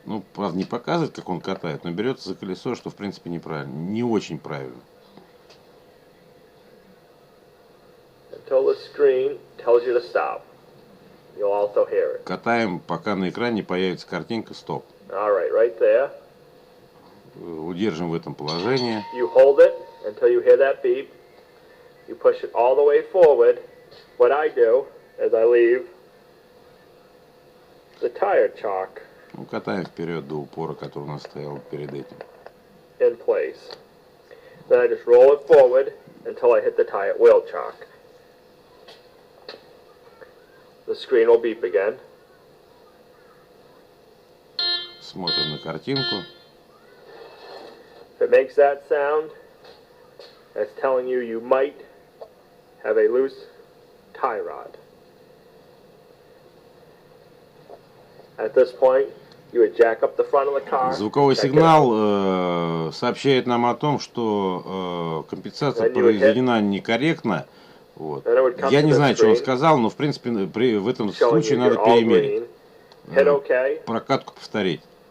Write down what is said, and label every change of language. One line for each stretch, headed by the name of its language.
Russian: Ну, правда, не показывает, как он катает, но берется за колесо, что в принципе неправильно, не очень правильно.
English: Until the screen tells you to stop. You'll also hear it.
Russian: Катаем, пока на экране появится картинка «Стоп».
English: All right, right there.
Russian: Удержим в этом положении.
English: You hold it until you hear that beep. You push it all the way forward. What I do is I leave the tire chalk.
Russian: Ну, катаем вперед до упора, который у нас стоял перед этим.
English: In place. Then I just roll it forward until I hit the tire wheel chalk. The screen will beep again.
Russian: Смотрим на картинку.
English: If it makes that sound, that's telling you you might have a loose tie rod. At this point, you would jack up the front of the car.
Russian: Звуковой сигнал сообщает нам о том, что компенсация произведена некорректно. Вот. Я не знаю, что он сказал, но в принципе в этом случае надо перемерить. Прокатку повторить.